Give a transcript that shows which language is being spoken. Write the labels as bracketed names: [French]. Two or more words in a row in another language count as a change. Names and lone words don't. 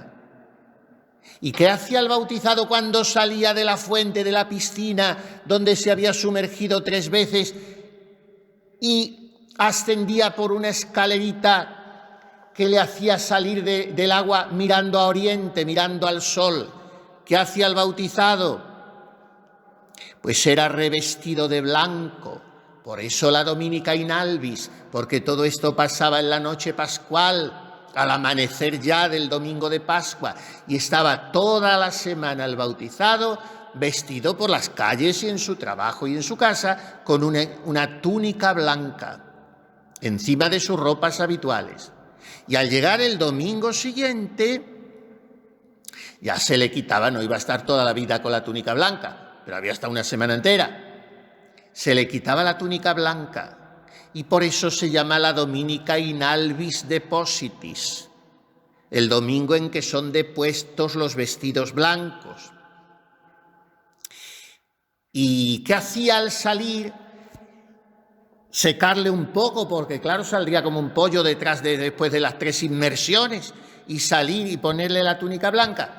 [Spanish] ¿Y qué hacía el bautizado cuando salía de la fuente, de la piscina, donde se había sumergido 3 veces y ascendía por una escalerita que le hacía salir del agua mirando a oriente, mirando al sol? ¿Qué hacía el bautizado? Pues era revestido de blanco, Por eso la [Latin] Dominica in albis, [Spanish] porque todo esto pasaba en la noche pascual, al amanecer ya del domingo de Pascua, y estaba toda la semana el bautizado vestido por las calles y en su trabajo y en su casa con una túnica blanca encima de sus ropas habituales. Y al llegar el domingo siguiente, ya se le quitaba, no iba a estar toda la vida con la túnica blanca, pero había hasta una semana entera. Se le quitaba la túnica blanca y por eso se llama la [Latin] Dominica in albis depositis, [Spanish] el domingo en que son depuestos los vestidos blancos. ¿Y qué hacía al salir? Secarle un poco, porque claro, saldría como un pollo después de las 3 inmersiones, y salir y ponerle la túnica blanca.